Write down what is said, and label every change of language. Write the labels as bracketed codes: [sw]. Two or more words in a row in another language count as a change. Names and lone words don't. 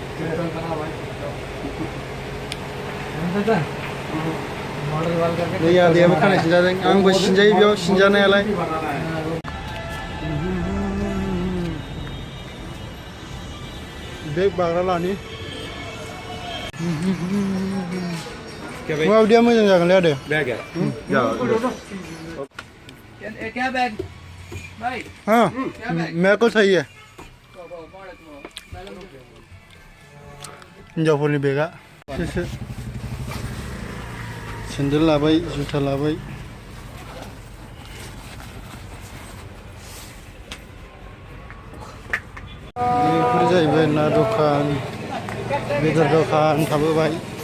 [brx] नै आदैयाबो खानाय सिनजादों, आंबो सिनजायो बेयाव सिनजानायालाय। बेग बाग्रा लानि माबायदिया मोजां जागोनलै आदै? [hi] क्या बैग भाई? हाँ मेरे को सही है। [brx] हिन्जावफोरनि बेगा सेन्देल लाबाय, जुथा लाबाय। बेफोर जाहैबाय ना दखान, बेदर दखान थाबोबाय।